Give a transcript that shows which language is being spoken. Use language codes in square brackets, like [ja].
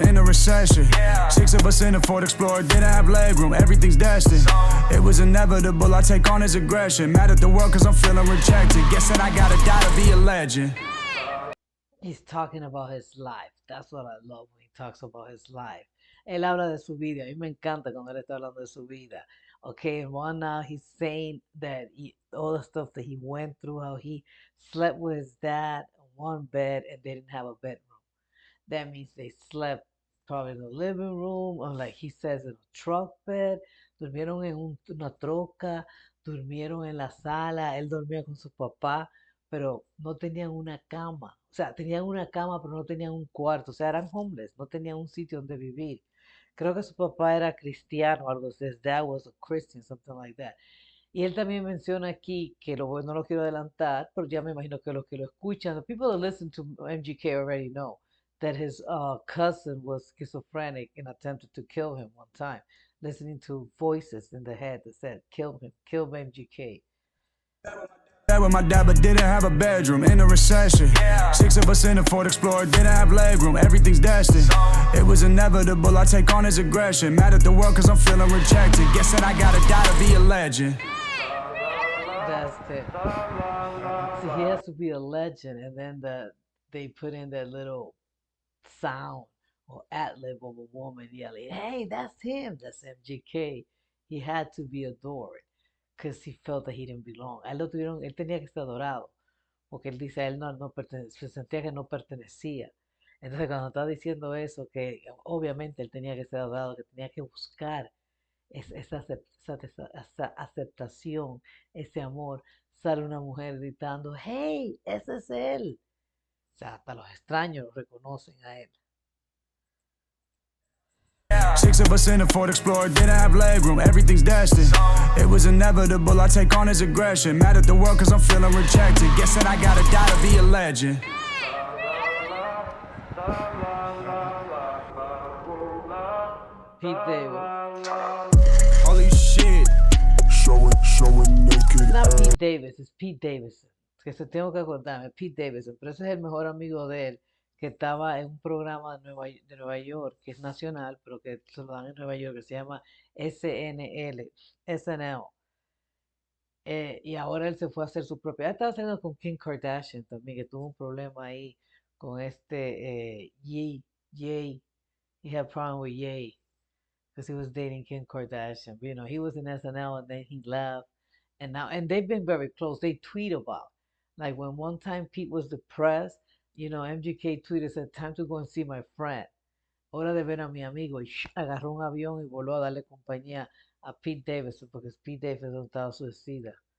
[en] In a recession, 6 of us in a Ford Explorer, didn't have legroom. Everything's destined, it was inevitable, I take on his aggression. Mad at the world cause I'm feeling rejected. Guess that I gotta die to be a legend. He's talking about his life. That's what I love when he talks about his life. [es] Él habla de su vida. A mí me encanta cuando él está hablando de su vida. [en] Okay, and one now he's saying that all the stuff that he went through, how he slept with his dad in one bed and they didn't have a bedroom. That means they slept probably in the living room or like he says in a truck bed. [es] Durmieron en una troca, durmieron en la sala, él dormía con su papá, pero no tenían una cama. O sea, tenían una cama, pero no tenían un cuarto. O sea, eran homeless, no tenían un sitio donde vivir. Creo que su papá era cristiano, algo así. [en] His dad was a Christian, something like that. [es] Y él también menciona aquí, que no lo quiero adelantar, pero ya me imagino que los que lo escuchan, [en] the people that listen to MGK already know that his cousin was schizophrenic and attempted to kill him one time, listening to voices in the head that said, kill him, kill MGK. with my dad, but didn't have a bedroom in a recession. 6 of us in a Ford Explorer, didn't have legroom. Everything's destined. It was inevitable. I take on his aggression. Mad at the world cause I'm feeling rejected. Guess that I gotta die to be a legend. That's it. So he has to be a legend, and then they put in that little sound or ad-lib of a woman yelling, "Hey, that's him, that's MGK." He had to be adored because he felt that he didn't belong. [es] A él lo tuvieron, él tenía que ser adorado, porque él dice, a él no se sentía que no pertenecía. Entonces cuando está diciendo eso, que obviamente él tenía que ser adorado, que tenía que buscar esa aceptación, ese amor, sale una mujer gritando, "Hey, ese es él." O sea, hasta los extraños lo reconocen a él. [en] 6 of us in a Ford Explorer, didn't have legroom. Everything's destined. It was inevitable. I take on his aggression. Mad at the world cause I'm feeling rejected. Guess that I gotta die to be a legend. Pete Davis. Holy shit. Showing naked. [es] No, Pete Davis, es Pete Davidson. Que se tengo que acordarme, Pete Davidson. Pero ese es el mejor amigo de él, que estaba en un programa de Nueva York, que es nacional, pero que se lo dan en Nueva York, que se llama SNL. Y ahora él se fue a hacer su propia. Estaba haciendo con Kim Kardashian también, que tuvo un problema ahí con Ye. [en] He had a problem with Ye, because he was dating Kim Kardashian. You know, he was in SNL and then he left. And they've been very close. They tweet about. Like when one time Pete was depressed, you know, MGK tweeted, said, "Time to go and see my friend. [es] Hora de ver a mi amigo." Y agarró un avión y voló a darle compañía a Pete Davidson, porque Pete Davidson estaba suicida.